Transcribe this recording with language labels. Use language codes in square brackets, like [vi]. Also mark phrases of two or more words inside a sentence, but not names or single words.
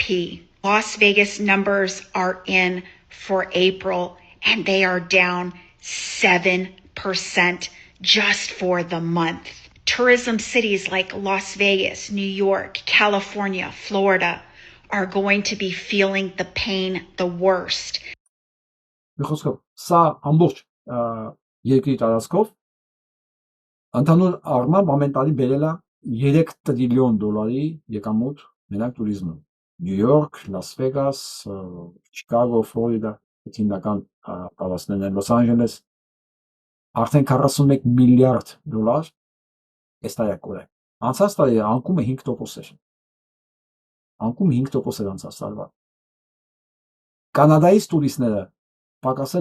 [en] Las Vegas numbers are in for April and they are down 7% just for the month. Tourism cities like Las Vegas, New York, California, Florida are going to be feeling the pain the worst. [hy] Միխոսքով, սա ամբողջ երկրի տարածքով ընդհանուր առմամբ ամեն տարի բերել է 3 տրիլիոն դոլարի եկամուտ մենակ туриզմում։ Նյու Յորք, Լաս Վեգաս, Չիկագո, Ֆլորիդա, հիմնական տարածքներն են Լոս Անջելես, արդեն 41 միլիարդ դոլար այս տարեկան է։ Անցած տարի անկումը 5% էր։ Անկում 5% էր անցած տարվա։ Կանադայից տուրիստները պակասել